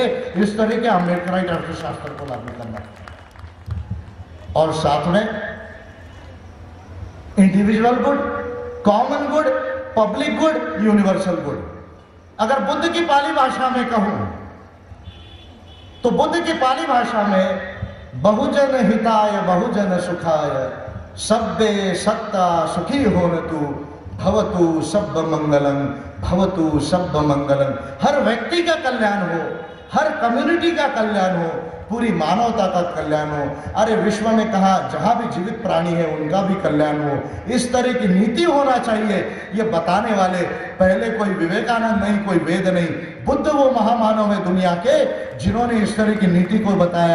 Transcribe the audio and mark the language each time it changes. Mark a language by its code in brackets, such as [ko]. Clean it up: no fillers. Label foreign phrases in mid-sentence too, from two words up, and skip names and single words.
[hi] इस तरह के अम्बेडकराइट अर्थशास्त्र को लागू करना और साथ में [en] individual good, common good, public good, universal good. [hi] अगर बुद्ध की पाली भाषा में कहूं तो बुद्ध की पाली भाषा में [pi] बहुजन हिताय बहुजन सुखाय सब्बे सत्ता सुखी होन तू भवतु सब्ब मंगलम, भवतु सब्ब मंगलम। [hi] हर व्यक्ति का कल्याण हो, हर कम्युनिटी का कल्याण हो, पूरी मानवता का कल्याण हो। अरे विश्व में कहा जहां भी जीवित प्राणी है उनका भी कल्याण हो, इस तरह की नीति होना चाहिए। ये बताने वाले पहले कोई विवेकानंद नहीं, कोई वेद नहीं, बुद्ध वो महामानव है दुनिया के जिन्होंने इस तरह की नीति को बताया।